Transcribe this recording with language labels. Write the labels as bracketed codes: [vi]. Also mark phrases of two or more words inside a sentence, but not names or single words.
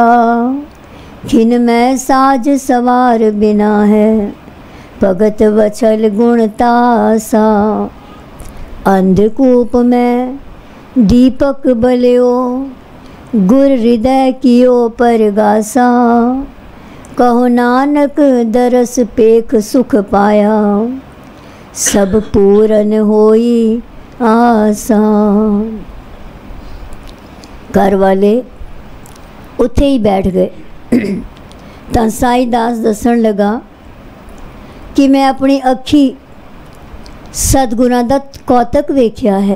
[pa] ਖਿਨ ਮੇਂ ਸਾਜ ਸਵਾਰ ਬਿਨਾ ਹੈ, ਭਗਤ ਵਛਲ ਗੁਣਤਾਸਾ। ਅੰਧਕੂਪ ਮੇਂ ਦੀਪਕ ਬਲਿਓ, ਗੁਰ ਹਿਰਦੇ ਕੀਓ ਪਰਗਾਸਾ। ਕਹੋ ਨਾਨਕ ਦਰਸ ਪੇਖ ਸੁਖ ਪਾਇਆ, ਸਭ ਪੂਰਨ ਹੋਈ ਆਸਾ। ਘਰ ਵਾਲੇ ਉੱਥੇ ਹੀ ਬੈਠ ਗਏ। ਤੋ ਸਾਈਂ ਦਾਸ ਦੱਸਣ ਲੱਗਾ ਕਿ ਮੈਂ ਅਪਨੀ ਅੱਖੀ ਸਤਗੁਰਾਂ ਦਾ ਕੌਤਕ ਵੇਖਿਆ ਹੈ।